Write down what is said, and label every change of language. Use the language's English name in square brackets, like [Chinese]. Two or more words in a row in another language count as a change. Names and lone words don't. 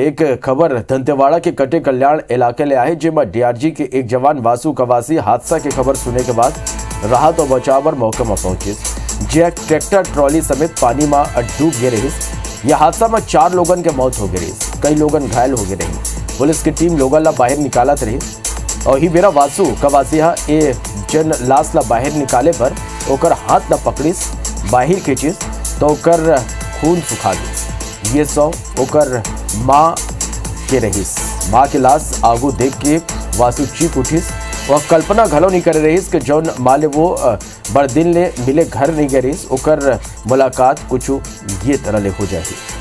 [Chhattisgarhi] एक खबर दंतेवाड़ा के कटे कल्याण इलाके ले आए, जिसमें डीआरजी के एक जवान वासु कवासी हादसा की खबर सुनने के बाद राहत और बचाव पर मौके में पहुंचे। जैक ट्रैक्टर ट्रॉली समेत पानी में डूब गए रही। यह हादसा में 4 लोगों के मौत हो गई, कई लोग घायल हो गए रही। पुलिस की टीम लोगों ला बाहर निकालत रही और ही बेरा वासु कवासिया ए जन लाश ला बाहर निकाले पर ओकर हाथ न पकड़िस, बाहर खींचिस तो ओकर खून सुखा गई। ये सौ ओकर माँ के रहीस। माँ के लाश आगू देख के वासु चीख उठिस वह कल्पना घलो नहीं कर रहीस कि जौन माले वो बड़ दिन ले मिले घर नहीं गए रहीस ओकर मुलाकात कुछ ये तरह ले हो जाए।